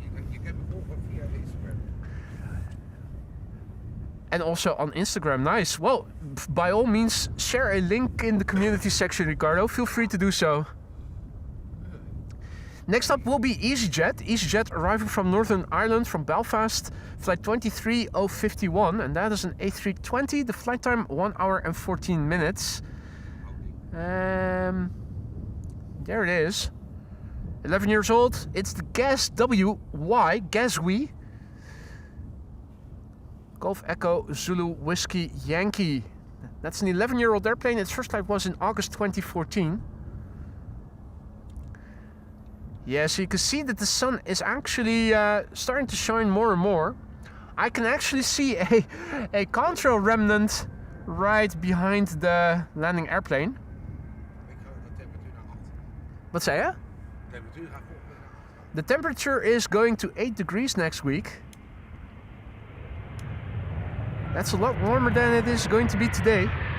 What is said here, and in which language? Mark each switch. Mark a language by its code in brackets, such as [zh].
[nl] Je kan me volgen via Instagram. [en] And also on Instagram, nice. Well, by all means, share a link in the community section, Ricardo. Feel free to do so. Next up will be EasyJet. EasyJet arriving from Northern Ireland, from Belfast, flight 23051, and that is an A320. The flight time 1 hour and 14 minutes. There it is. 11 years old. It's the GASWY, GASWY. Golf Echo Zulu Whiskey Yankee. That's an 11-year-old airplane. Its first flight was in August 2014. Yeah, so you can see that the sun is actually starting to shine more and more. I can actually see a contrail remnant right behind the landing airplane. [nl] Ik ga de temperatuur naar 8. Wat zei je? De temperatuur gaat volgende naar 8. [en] The temperature is going to 8 degrees next week. That's a lot warmer than it is going to be today.